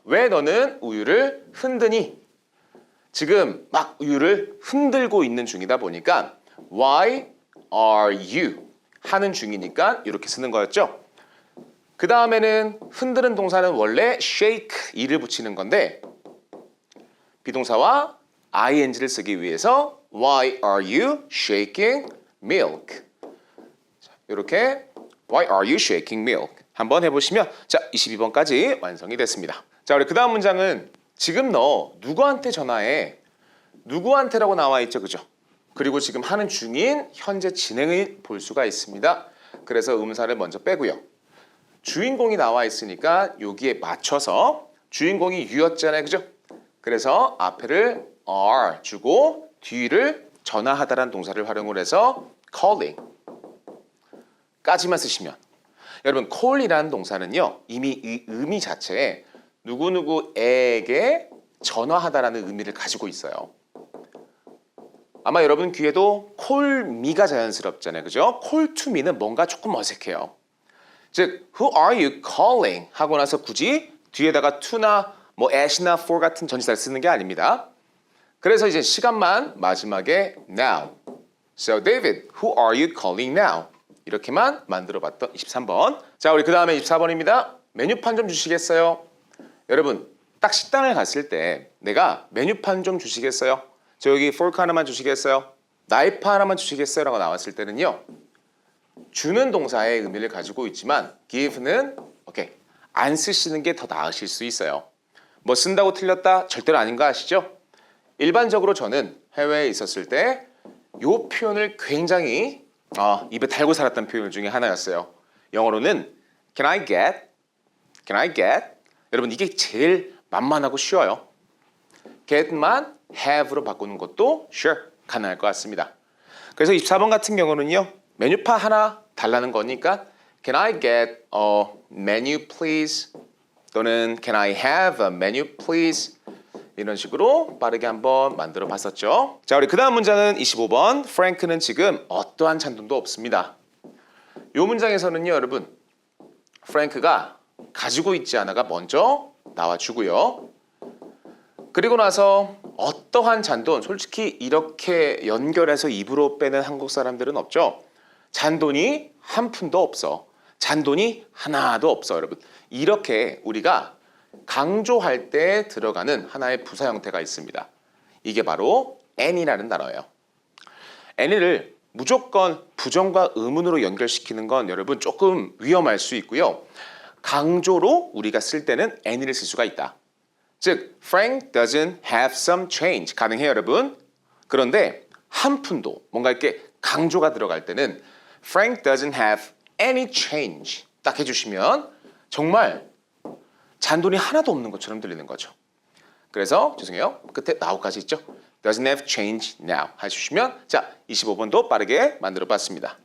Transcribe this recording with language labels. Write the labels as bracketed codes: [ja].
[ko] 왜 너는 우유를 흔드니? 지금 막 우유를 흔들고 있는 중이다 보니까 [en] Why are you? [ko] 하는 중이니까 이렇게 쓰는 거였죠. 그 다음에는 흔드는 동사는 원래 shake 이를 붙이는 건데 비동사와 ing를 쓰기 위해서 [en] Why are you shaking milk? [ko] 자, 이렇게 [en] Why are you shaking milk? [ko] 한번 해보시면 자 22번까지 완성이 됐습니다. 자 우리 그 다음 문장은 지금 너 누구한테 전화해? 누구한테라고 나와 있죠, 그죠? 그리고 지금 하는 중인 현재 진행을 볼 수가 있습니다. 그래서 음사를 먼저 빼고요. 주인공이 나와 있으니까 여기에 맞춰서 주인공이 you였잖아요, 그죠? 그래서 앞에를 are 주고 뒤를 전화하다라는 동사를 활용을 해서 calling 까지만 쓰시면 여러분 call이라는 동사는요 이미 이 의미 자체에 누구누구에게 전화하다라는 의미를 가지고 있어요. 아마 여러분 귀에도 call me가 자연스럽잖아요, 그죠? call to me는 뭔가 조금 어색해요. 즉 [en] who are you calling [ko] 하고 나서 굳이 뒤에다가 to나 뭐 at나 for 같은 전치사를 쓰는 게 아닙니다. 그래서 이제 시간만 마지막에 now. [en] So David, who are you calling now? [ko] 이렇게만 만들어봤던 23번. 자, 우리 그 다음에 24번입니다. 메뉴판 좀 주시겠어요? 여러분, 딱 식당을 갔을 때 내가 메뉴판 좀 주시겠어요? 저 여기 포크 하나만 주시겠어요? 나이프 하나만 주시겠어요? 라고 나왔을 때는요. 주는 동사의 의미를 가지고 있지만 give는 오케이, 안 쓰시는 게 더 나으실 수 있어요. 뭐 쓴다고 틀렸다? 절대로 아닌 거 아시죠? 일반적으로 저는 해외에 있었을 때 이 표현을 굉장히 입에 달고 살았던 표현 중에 하나였어요. [en] 영어로는 Can I get? Can I get? [ko] 여러분 이게 제일 만만하고 쉬워요. get만 have로 바꾸는 것도 sure 가능할 것 같습니다. 그래서 24번 같은 경우는요. 메뉴판 하나 달라는 거니까 [en] Can I get a menu please? [ko] 또는 [en] Can I have a menu please? [ko] 이런 식으로 빠르게 한번 만들어 봤었죠. 자, 우리 그 다음 문장은 25번. 프랭크는 지금 어떠한 잔돈도 없습니다. 이 문장에서는요, 여러분. 프랭크가 가지고 있지 않아가 먼저 나와주고요. 그리고 나서 어떠한 잔돈, 솔직히 이렇게 연결해서 입으로 빼는 한국 사람들은 없죠. 잔돈이 한 푼도 없어. 잔돈이 하나도 없어, 여러분. 이렇게 우리가 강조할 때 들어가는 하나의 부사 형태가 있습니다. 이게 바로 any라는 단어예요. any를 무조건 부정과 의문으로 연결시키는 건 여러분 조금 위험할 수 있고요. 강조로 우리가 쓸 때는 any를 쓸 수가 있다. [en] 즉, Frank doesn't have some change [ko] 가능해요, 여러분. 그런데 한 푼도 뭔가 이렇게 강조가 들어갈 때는 [en] Frank doesn't have any change [ko] 딱 해주시면 정말 잔돈이 하나도 없는 것처럼 들리는 거죠. 그래서 죄송해요. 끝에 now까지 있죠. [en] doesn't have change now [ko] 해주시면 자 25번도 빠르게 만들어 봤습니다.